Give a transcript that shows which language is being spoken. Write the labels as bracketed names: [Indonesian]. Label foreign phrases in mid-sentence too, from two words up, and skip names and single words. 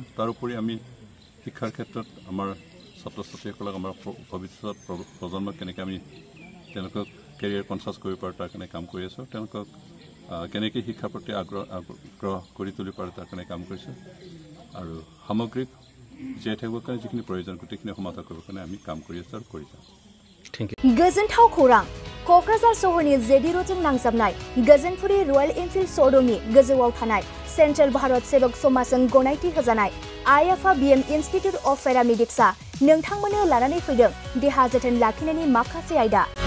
[Assamese] তাৰোপৰি আমি শিক্ষাৰ ক্ষেত্ৰত আমাৰ ছাত্ৰ ছাত্ৰীসকলক আমাৰ ভৱিষ্যত প্ৰজন্মক কেনেকৈ আমি তেওঁলোকক [English] career conscious [Assamese] কৰিব পাৰোঁ তাৰ কাৰণে কাম কৰি আছোঁ, তেওঁলোকক কেনেকৈ শিক্ষাৰ প্ৰতি আগ্ৰহ কৰি তুলিব পাৰে তাৰ কাৰণে কাম কৰিছোঁ আৰু সামগ্ৰিক জীয়াই থাকিবৰ কাৰণে যিখিনি প্ৰয়োজন গোটেইখিনি সমাধান কৰিবৰ কাৰণে আমি কাম কৰি আছোঁ আৰু কৰি যাম। [Bodo] गोजोनथाव खौरां क'क्राझार सहरनि जेडि र'डजों नांजाबनाय गोजोनपुरी रयेल एनफिल्ड श'रुमनि गोजौआव थानाय सेन्ट्रेल भारत सेबक समाजजों गनायथि होजानाय आइएफआ BM इन्स्टिट्युट अफ पेरामेडिक्सआ नोंथांमोननो लानानै फैदों देहा जोथोन लाखिनायनि माखासे आयदा।